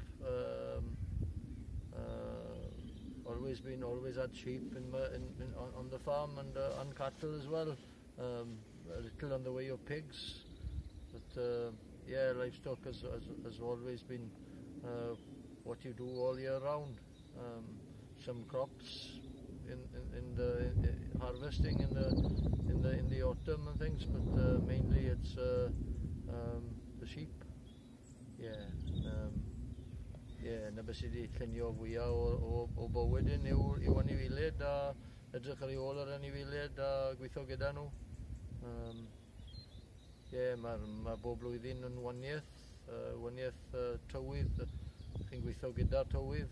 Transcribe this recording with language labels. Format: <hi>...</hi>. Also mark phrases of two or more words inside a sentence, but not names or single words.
<en>Always had sheep on the farm, and cattle as well, a little on the way of pigs, but yeah, livestock has always been what you do all year round. Some crops in the harvesting in the autumn and things, but mainly it's the sheep.</en> <cy>Na beth sydd wedi llunio fwyaf o bywyd yw anifeiliaid, a edrych ar ei ôl yr anifeiliaid a gweithio gyda nhw. Mae bob blwyddyn yn waniaeth tywydd, chi'n gweithio gyda'r tywydd.</cy>